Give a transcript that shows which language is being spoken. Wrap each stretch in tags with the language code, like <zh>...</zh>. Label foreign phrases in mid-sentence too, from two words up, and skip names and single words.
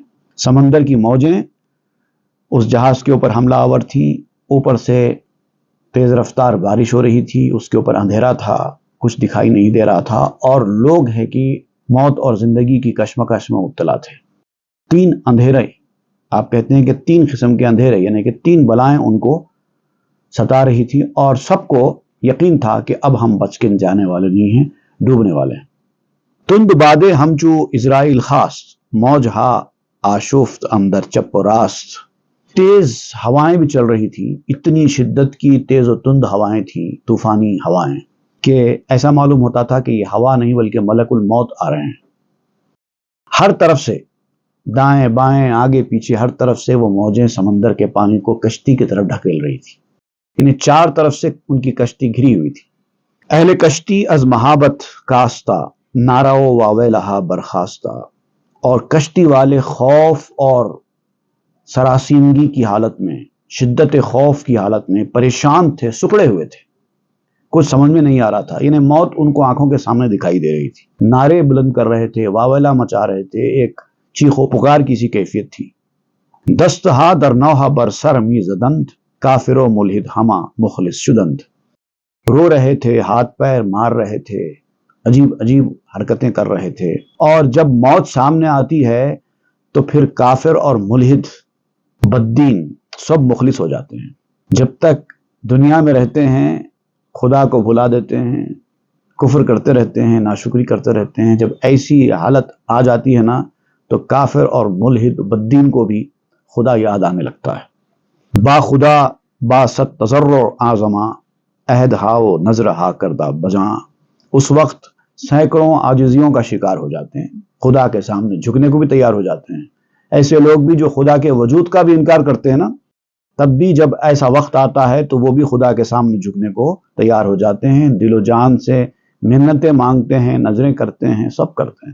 <ur>سمندر کی موجیں اس جہاز کے اوپر حملہ آور تھی، اوپر سے تیز رفتار بارش ہو رہی تھی، اس کے اوپر اندھیرا تھا، کچھ دکھائی نہیں دے رہا تھا، اور لوگ ہیں کہ موت اور زندگی کی کشمکش میں مبتلا تھے۔ 3 اندھیرے، آپ کہتے ہیں کہ 3 قسم کے اندھیرے، یعنی کہ 3 بلائیں ان کو ستا رہی تھی، اور سب کو یقین تھا کہ اب ہم بچ کے جانے والے نہیں ہیں، ڈوبنے والے ہیں۔</ur> <fa>تند بادے ہمچو اسرائیل خاست، موج ہا آشفت اندر چپ و راست۔</fa> <ur>تیز ہوائیں بھی چل رہی تھیں، اتنی شدت کی تیز و تند ہوائیں تھیں، طوفانی ہوائیں، کہ ایسا معلوم ہوتا تھا کہ یہ ہوا نہیں بلکہ ملک الموت آ رہے ہیں۔ ہر طرف سے، دائیں بائیں آگے پیچھے، ہر طرف سے وہ موجیں سمندر کے پانی کو کشتی کی طرف ڈھکیل رہی تھی، یعنی 4 طرف سے ان کی کشتی گھری ہوئی تھی۔</ur> <fa>اہل کشتی از مہابت کاستہ، نارو واویلہا برخاستہ۔</fa> <ur>اور کشتی والے خوف اور سراسیمگی کی حالت میں، شدت خوف کی حالت میں پریشان تھے، سکڑے ہوئے تھے، کچھ سمجھ میں نہیں آ رہا تھا، یعنی موت ان کو آنکھوں کے سامنے دکھائی دے رہی تھی۔ نعرے بلند کر رہے تھے، واویلا مچا رہے تھے، ایک چیخ و پکار کی سی کیفیت تھی۔</ur> <fa>دستہا در نوحہ بر سر می زدند، کافر و ملحد ہما مخلص شدند۔</fa> <ur>رو رہے تھے، ہاتھ پیر مار رہے تھے، عجیب عجیب حرکتیں کر رہے تھے۔ اور جب موت سامنے آتی ہے تو پھر کافر اور ملحد، بددین، سب مخلص ہو جاتے ہیں۔ جب تک دنیا میں رہتے ہیں خدا کو بھلا دیتے ہیں، کفر کرتے رہتے ہیں، ناشکری کرتے رہتے ہیں۔ جب ایسی حالت آ جاتی ہے نا تو کافر اور ملحد بددین کو بھی خدا یاد آنے لگتا ہے۔</ur> <fa>با خدا باست تضرع آزما عہد ہاؤ نظر ہا کردہ بجاں،</fa> <ur>اس وقت سینکڑوں عاجزیوں کا شکار ہو جاتے ہیں، خدا کے سامنے جھکنے کو بھی تیار ہو جاتے ہیں۔ ایسے لوگ بھی جو خدا کے وجود کا بھی انکار کرتے ہیں نا، تب بھی جب ایسا وقت آتا ہے تو وہ بھی خدا کے سامنے جھکنے کو تیار ہو جاتے ہیں، دل و جان سے منتیں مانگتے ہیں، نظریں کرتے ہیں، سب کرتے ہیں۔</ur>